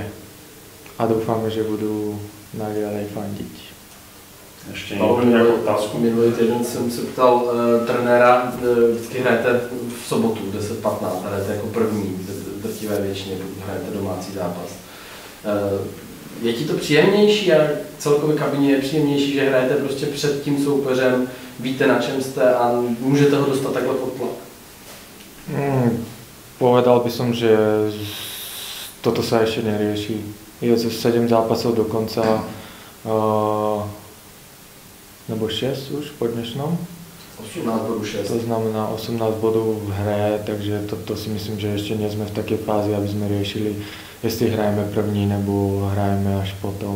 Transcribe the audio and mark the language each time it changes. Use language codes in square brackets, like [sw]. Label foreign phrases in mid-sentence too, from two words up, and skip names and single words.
[sk] A dúfame, že budú naďalej fandiť. [cs] Ještě nějakou otázku? Minulý týden jsem se ptal trenéra, vždycky hrajete v sobotu 10:15, hrajete jako první, v drtivé většině, pokud hrajete domácí zápas. Je ti to příjemnější a celkově kabině je příjemnější, že hrajete prostě před tím soupeřem, víte na čem jste a můžete ho dostat takhle pod tlak? [sk] Povedal by som, že toto sa ešte nerieši. Je 7 zápasov do konca, nebo 6 už po dnešnom. [cs] 18 bodů 6. [sk] To znamená 18 bodov v hre, takže to si myslím, že ešte nie sme v takej fázi, aby sme riešili, [cs] jestli hrajeme první nebo hrajeme až potom.